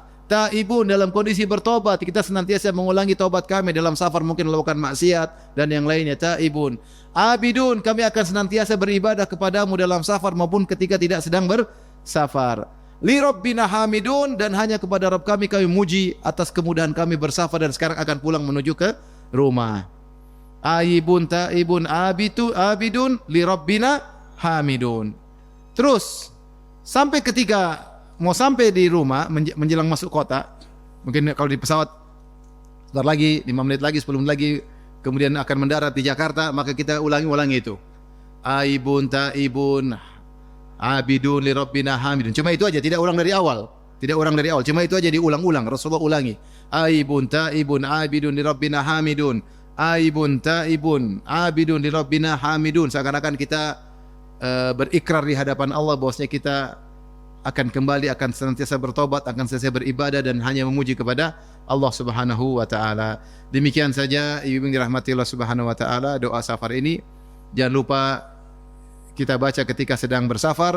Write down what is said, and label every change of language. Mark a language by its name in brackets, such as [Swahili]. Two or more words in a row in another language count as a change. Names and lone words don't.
[Indonesian] Taibun dalam kondisi bertobat, kita senantiasa mengulangi tobat kami dalam safar mungkin melakukan maksiat dan yang lainnya. Taibun. Abidun, kami akan senantiasa beribadah kepadamu dalam safar maupun ketika tidak sedang bersafar. [Arabic] لربنا حامدون, [Indonesian] dan hanya kepada Rabb kami muji atas kemudahan kami bersafar dan sekarang akan pulang menuju ke rumah. [Arabic] آيبون تائبون عابدون لربنا حامدون. [Indonesian] Terus sampai ketika mau sampai di rumah menjelang masuk kota, mungkin kalau di pesawat sebentar lagi 5 menit lagi 10 menit lagi kemudian akan mendarat di Jakarta, maka kita ulangi itu. [Arabic] آيبون تائبون عابدون لربنا حامدون. [Indonesian] Cuma itu aja, tidak ulang dari awal. Tidak ulang dari awal, cuma itu aja diulang-ulang. Rasulullah ulangi. [Arabic] آيبون تائبون عابدون لربنا حامدون. آيبون تائبون عابدون لربنا حامدون. [Indonesian] Seakan-akan kita berikrar di hadapan Allah bahwasanya kita akan kembali, akan senantiasa bertobat, akan senantiasa beribadah dan hanya memuji kepada [Arabic] الله سبحانه وتعالى. [Indonesian] Demikian saja ibu yang dirahmati [Arabic] الله سبحانه وتعالى, [Indonesian] doa safar ini jangan lupa kita baca ketika sedang bersafar.